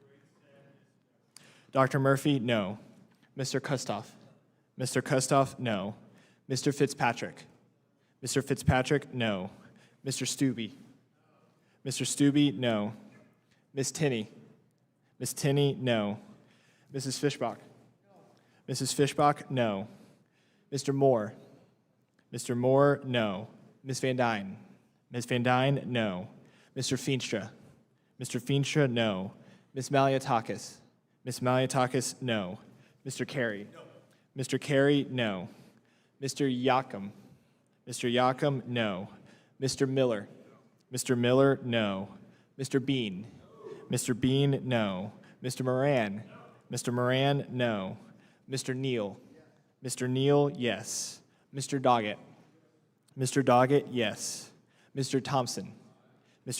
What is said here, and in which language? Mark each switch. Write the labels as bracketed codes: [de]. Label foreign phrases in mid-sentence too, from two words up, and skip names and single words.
[en] Dr. Murphy, no. Mr. Kustoff. Mr. Kustoff, no. Mr. Fitzpatrick. Mr. Fitzpatrick, no. Mr. Stubbe. Mr. Stubbe, no. Ms. Tinney. Ms. Tinney, no. Mrs. Fishbach. Mrs. Fishbach, no. Mr. Moore. Mr. Moore, no. Ms. Van Dyne. Ms. Van Dyne, no. Mr. Feenstra. Mr. Feenstra, no. Ms. Maliatakis. Ms. Maliatakis, no. Mr. Carey. No. Mr. Carey, no. Mr. Yakum. Mr. Yakum, no. Mr. Miller. Mr. Miller, no. Mr. Bean. Mr. Bean, no. Mr. Moran. Mr. Moran, no. Mr. Neal. Mr. Neal, yes. Mr. Doggett. Mr. Doggett, yes. Mr. Thompson. Mr.